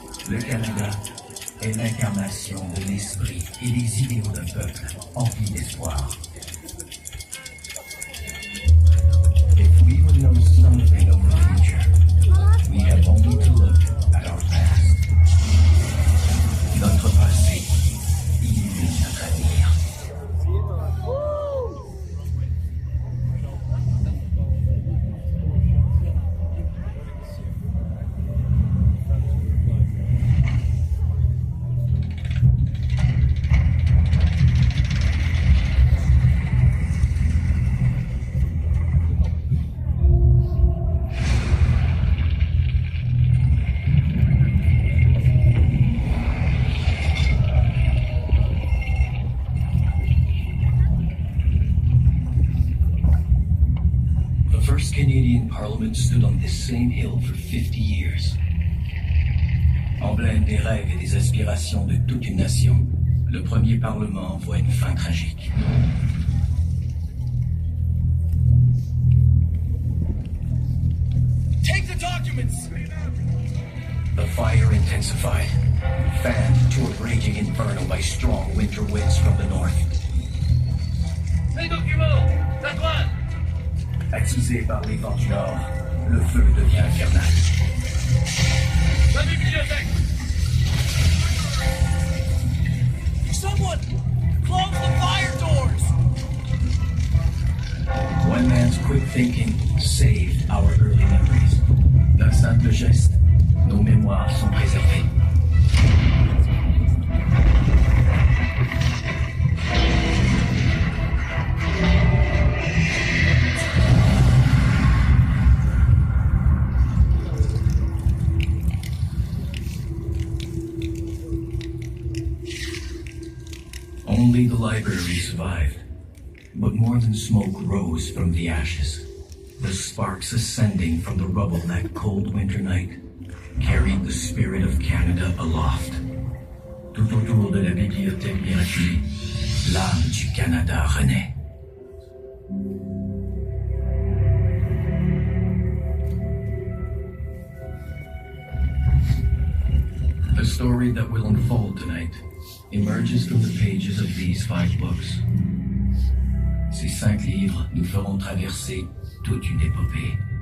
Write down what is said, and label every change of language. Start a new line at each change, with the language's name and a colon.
French: Le Canada est l'incarnation de l'esprit et des idéaux d'un peuple empli d'espoir.
English: If we would know something of the future, we have only to look at our past.
French: Notre passé illumine notre avenir.
English: Canadian Parliament stood on this same hill for 50 years.
French: Emblème des rêves et des aspirations de toute une nation, le premier Parlement voit une fin tragique.
English: Take the documents! The fire intensified, fanned to a raging inferno by strong winter winds from the north.
French: Les documents! La droite! Attisé par les vents du nord, le feu devient infernal. La bibliothèque!
English: Someone! Close the fire doors! One man's quick thinking saved our early memories.
French: D'un simple geste, nos mémoires sont préservées.
English: Only the library survived, but more than smoke rose from the ashes. The sparks ascending from the rubble that cold winter night carried the spirit of Canada aloft.
French: Tout autour de la bibliothèque miraculée, l'âme du Canada renaît.
English: The story that will unfold tonight emerges from the pages of these 5 books.
French: Ces 5 livres nous feront traverser toute une épopée.